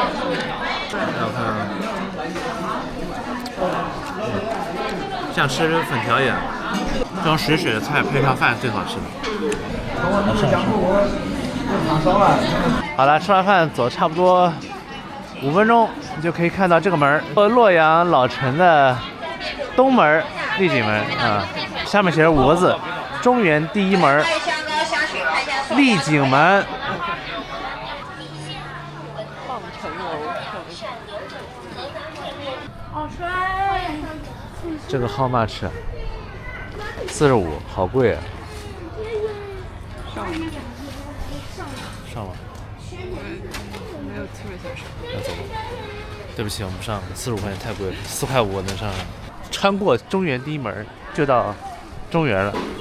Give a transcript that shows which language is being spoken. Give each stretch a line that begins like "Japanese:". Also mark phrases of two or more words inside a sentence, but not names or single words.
Chinese: 我看，像吃粉条一样，这种水水的菜配上饭最好吃的。好了，吃完饭走差不多5分鐘，你就可以看到這個門，洛陽老城的東門麗景門啊，下面寫着5個字：中原第一門麗景門。這個
English: how much？
Chinese: 45，好貴啊！上嗎？沒有特別想上。要走嗎？對不起，我們不上，45塊錢太貴了，4塊5我能上。穿過中原第一門就到中原了。